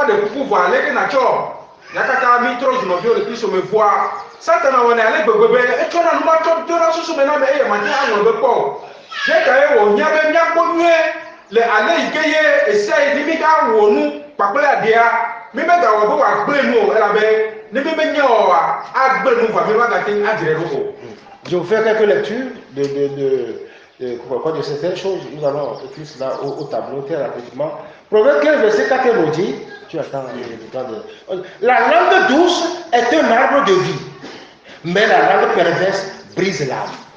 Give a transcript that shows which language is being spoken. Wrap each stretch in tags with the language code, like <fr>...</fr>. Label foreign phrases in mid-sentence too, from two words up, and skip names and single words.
<ee>ɖe kuku vɔ aleke natsɔ ya katã mi trɔ zu nɔviwo le kristo me vɔa satana wɔnɛ ale gbegbe be etsɔ na numa tsɔ do na susu me na me eye mate aŋlɔ be kpɔ o ye ka ye wònya be miakpɔ nyuie le ale yi ke ye ese yi mi ka wɔ nu kpakple adea mi megawɔ be wòagblẽ nu o elabe ne mi menye oa agblẽ nu va mi magate adzre ɖo o.</ee> <fr>Je vais vous faire quelques lectures de certaines choses. Nous allons écrire cela au tableau très rapidement. Proverbe 15, verset 4 nous dit, tu attends le temps de... La langue douce est un arbre de vie, mais la langue perverse brise l'âme.</fr>